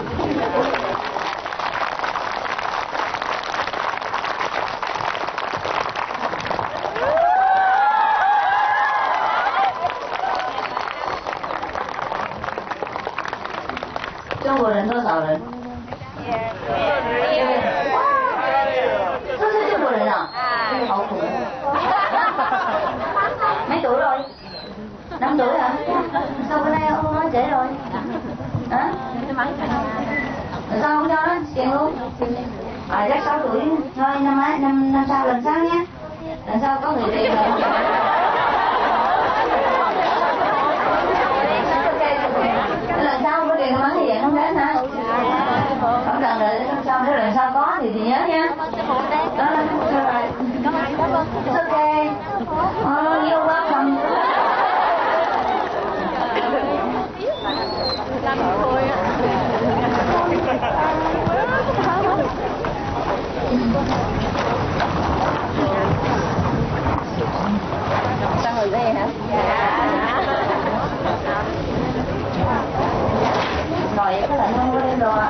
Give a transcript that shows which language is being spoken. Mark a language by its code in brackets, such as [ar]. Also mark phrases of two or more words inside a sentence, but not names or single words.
[zh] Trung Quốc 人多少人？都是中国人啊？好苦。 [vi] Mấy tuổi rồi? 5 tuổi hả? Sao bữa nay ông nói trễ rồi? Hả? Sao không cho nó tiền luôn? Chắc 6 tuổi thôi, năm sau lần sau nhé. Lần sau có người tiền rồi. Lần sau có tiền bán thì vậy không đến hả? Không cần Cảm ơn. [en] It's okay. You're welcome. [vi] Làm thôi. Sao hồi đây hả? Dạ. Rồi có lạnh không? Có đem đồ ạ?